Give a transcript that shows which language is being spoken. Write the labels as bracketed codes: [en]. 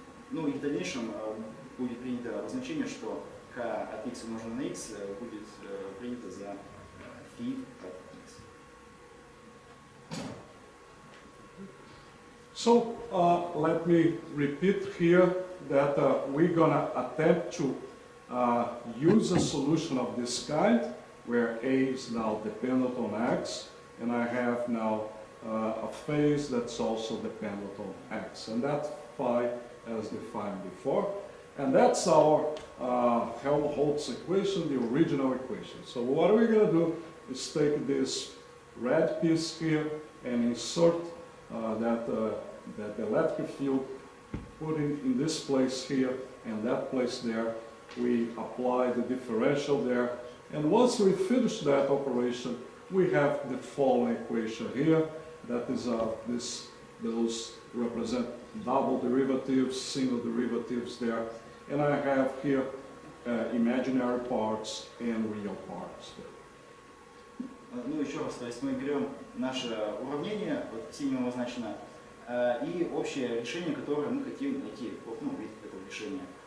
[ru] Ну и в дальнейшем будет принято обозначение, что k от x умноженное на x будет принято за φ от x. [en] So let me repeat here that we're going to attempt to use a solution of this kind, where A is now dependent on x, and I have now a phase that's also dependent on x, and that's phi as defined before. And that's our Helmholtz equation, the original equation. So what we're going to do is take this red piece here and insert that electric field, put it in this place here and that place there. We apply the differential there, and once we finish that operation, we have the following equation here. That is those represent double derivatives, single derivatives there, and I have here imaginary parts and real parts. [ru] Ну, еще раз, то есть мы берем наше уравнение, вот синим обозначено, и общее решение, которое мы хотим найти, ну, вид этого решения.